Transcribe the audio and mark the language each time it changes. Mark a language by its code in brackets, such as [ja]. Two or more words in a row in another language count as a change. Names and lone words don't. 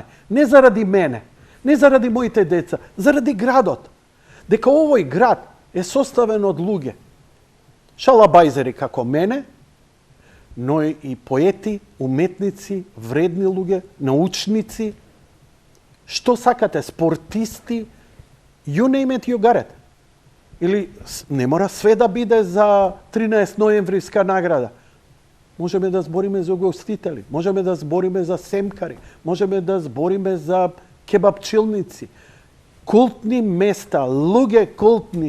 [mk] Не заради мене, не заради моите деца, заради градот. Дека овој град е составен од луѓе. Шалабајзери како мене, но и поети, уметници, вредни луѓе, научници, што сакате, спортисти, [en] you name it, you got it. [mk] Или не мора све да биде за 13 ноемвриска награда. Можеме да збориме за угостители, можеме да збориме за семкари, можеме да збориме за кебапчилници. Култни места, луѓе култни.